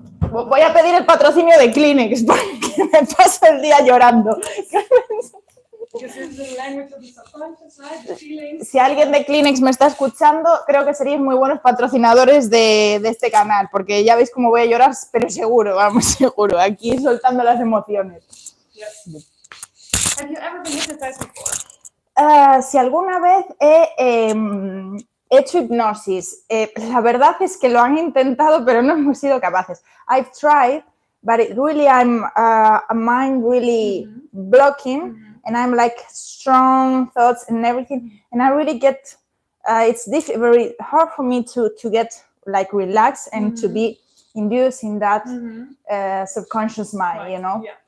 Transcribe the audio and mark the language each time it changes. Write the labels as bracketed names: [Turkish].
[Spanish] Voy a pedir el patrocinio de Kleenex porque me paso el día llorando. [English] Because it's the language of the subconscious, right? The feelings. [Spanish] Si alguien de Kleenex me está escuchando, creo que seríais muy buenos patrocinadores de este canal, porque ya veis cómo voy a llorar, pero seguro, vamos, seguro, aquí soltando las emociones. [English] Yes. Have you ever been hypnotized before? [Spanish] Si alguna vez he hecho hipnosis, la verdad es que lo han intentado, pero no hemos sido capaces. [English] I've tried, but it really I'm a mind really blocking, and I'm like strong thoughts and everything, and I really get it's very hard for me to get like relaxed and to be induced in that subconscious mind, you know.